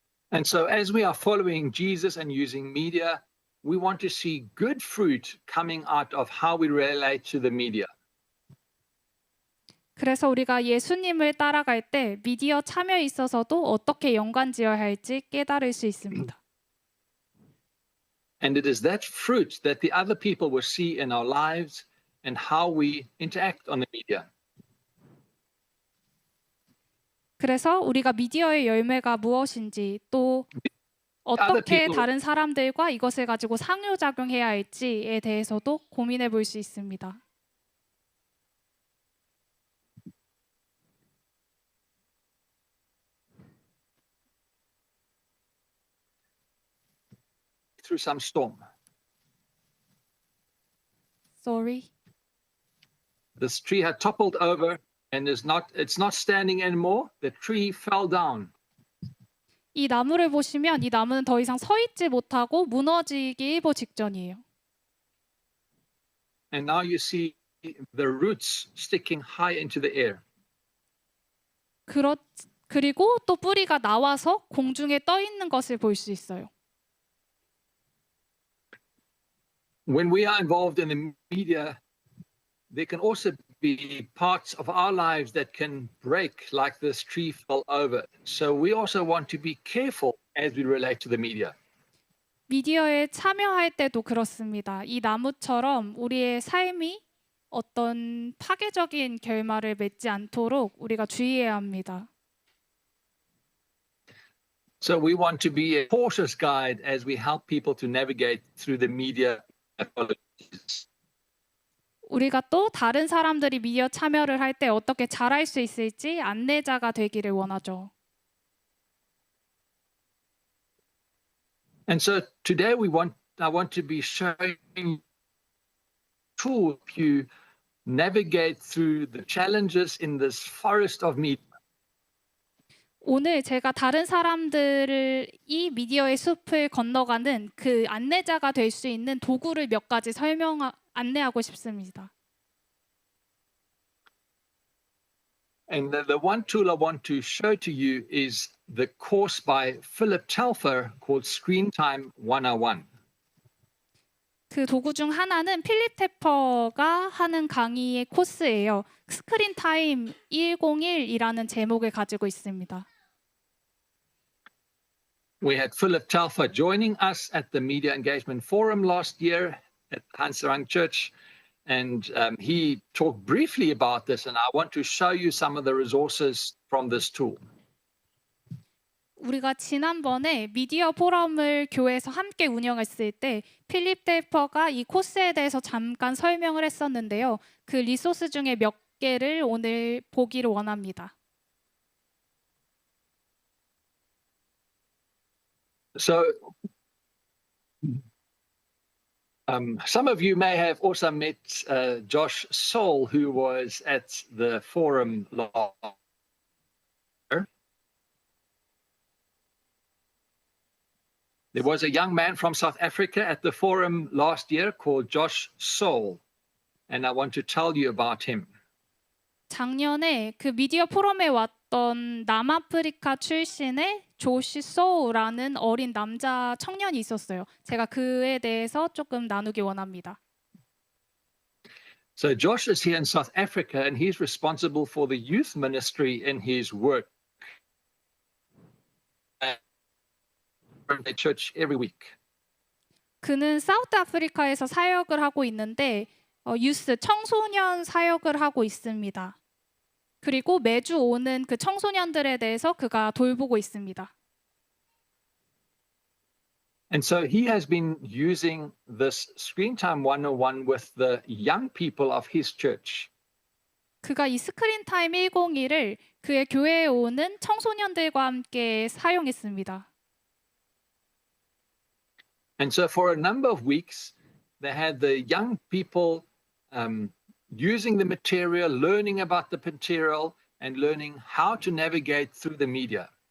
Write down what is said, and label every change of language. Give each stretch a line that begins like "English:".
English: And so as we are following Jesus and using media, we want to see good fruit coming out of how we relate to the media.
Korean: 그래서 우리가 예수님을 따라갈 때 미디어 참여에 있어서도 어떻게 연관지어야 할지 깨달을 수 있습니다.
English: And it is that fruit that the other people will see in our lives and how we interact on the media.
Korean: 그래서 우리가 미디어의 열매가 무엇인지 또 어떻게 다른 사람들과 이것을 가지고 상호작용해야 할지에 대해서도 고민해 볼 수 있습니다.
English: Through some storm. Sorry. This tree had toppled over and it's not standing anymore. The tree fell down.
Korean: 이 나무를 보시면 이 나무는 더 이상 서 있지 못하고 무너지기 일보 직전이에요.
English: And now you see the roots sticking high into the air.
Korean: 그리고 또 뿌리가 나와서 공중에 떠 있는 것을 볼 수 있어요.
English: When we are involved in the media, there can also be parts of our lives that can break, like this tree fell over. So we also want to be careful as we relate to the media.
Korean: 미디어에 참여할 때도 그렇습니다. 이 나무처럼 우리의 삶이 어떤 파괴적인 결말을 맺지 않도록 우리가 주의해야 합니다.
English: So we want to be a cautious guide as we help people to navigate through the media.
Korean: 우리가 또 다른 사람들이 미디어 참여를 할 때 어떻게 잘할 수 있을지 안내자가 되기를 원하죠.
English: And so today I want to be showing to help you navigate through the challenges in this forest of media.
Korean: 오늘 제가 다른 사람들을 이 미디어의 숲을 건너가는 그 안내자가 될 수 있는 도구를 몇 가지 안내하고 싶습니다.
English: And the one tool I want to show to you is the course by Philip Telfer called Screen Time 101.
Korean: 그 도구 중 하나는 필립 테퍼가 하는 강의의 코스예요. 스크린 타임 101이라는 제목을 가지고 있습니다.
English: We had Philip Telfer joining us at the Media Engagement Forum last year at Hansarang Church, and he talked briefly about this, and I want to show you some of the resources from this tool.
Korean: 우리가 지난번에 미디어 포럼을 교회에서 함께 운영했을 때 필립 테퍼가 이 코스에 대해서 잠깐 설명을 했었는데요. 그 리소스 중에 몇 개를 오늘 보기를 원합니다.
English: So some of you may have also met Josh Soul, who was at the forum last. There was a young man from South Africa at the forum last year called Josh Soul, and I want to tell you about him.
Korean: 작년에 그 미디어 포럼에 왔던 남아프리카 출신의 조시 소우라는 어린 남자 청년이 있었어요. 제가 그에 대해서 조금 나누기 원합니다.
English: So Josh is here in South Africa, and he's responsible for the youth ministry in his work at the church every week.
Korean: 그는 사우스 아프리카에서 사역을 하고 있는데 유스 청소년 사역을 하고 있습니다. 그리고 매주 오는 그 청소년들에 대해서 그가 돌보고 있습니다.
English: And so he has been using this Screen Time 101 with the young people of his church.
Korean: 그가 이 스크린 타임 101을 그의 교회에 오는 청소년들과 함께 사용했습니다.
English: And so for a number of weeks, they had the young people using the material, learning about the material, and learning how to navigate through the media.